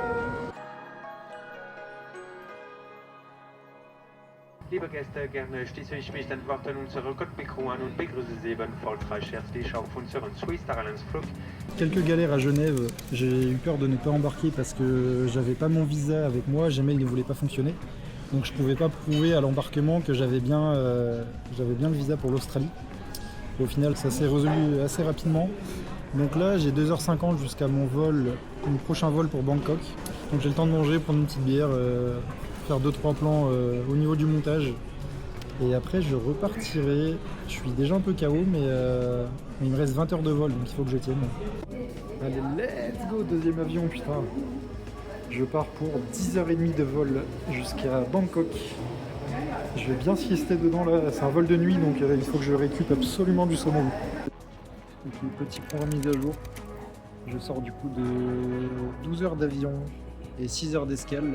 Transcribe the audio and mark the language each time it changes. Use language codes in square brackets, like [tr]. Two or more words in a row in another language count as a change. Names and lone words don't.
[de] Liebe Gäste, gerne schließe ich mich den Worten unserer Cockpit-Crew an und begrüße Sie ebenfalls herzlich auf unseren Swiss Airlines Flug. [fr] Quelques galères à Genève, j'ai eu peur de ne pas embarquer parce que j'avais pas mon visa avec moi, Gmail ne voulait pas fonctionner. Donc je pouvais pas prouver à l'embarquement que j'avais bien le visa pour l'Australie. Au final ça s'est résolu assez rapidement. Donc là j'ai 2h50 jusqu'à mon prochain vol pour Bangkok. Donc j'ai le temps de manger, prendre une petite bière, faire 2-3 plans au niveau du montage. Et après je repartirai. Je suis déjà un peu KO mais il me reste 20 heures de vol donc il faut que je tienne. Allez [en] let's go, [fr] deuxième avion putain. Je pars pour 10h30 de vol jusqu'à Bangkok. Je vais bien siester dedans là, c'est un vol de nuit donc il faut que je récupère absolument du sommeil. Donc le petit point mise à jour. Je sors du coup de 12 heures d'avion et 6 heures d'escale.